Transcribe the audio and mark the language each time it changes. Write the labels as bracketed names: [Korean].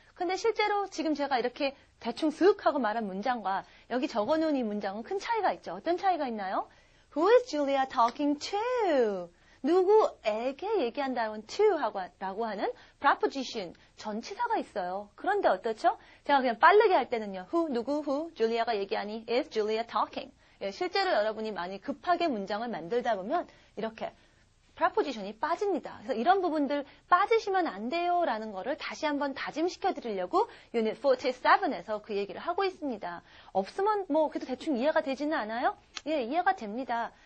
[Korean] 근데 실제로 지금 제가 이렇게 대충 슥 하고 말한 문장과 여기 적어놓은 이 문장은 큰 차이가 있죠. 어떤 차이가 있나요? [English] Who is Julia talking to? [Korean] 누구에게 얘기한다는 to라고 하는 preposition, 전치사가 있어요. 그런데 어떻죠? 제가 그냥 빠르게 할 때는요. [English] who, 누구, who, [Korean] 줄리아가 얘기하니 [English] is Julia talking. [Korean] 실제로 여러분이 많이 급하게 문장을 만들다 보면 이렇게 preposition이 빠집니다. 그래서 이런 부분들 빠지시면 안 돼요 라는 거를 다시 한번 다짐시켜 드리려고 유닛 47에서 그 얘기를 하고 있습니다. 없으면 그래도 대충 이해가 되지는 않아요? 이해가 됩니다.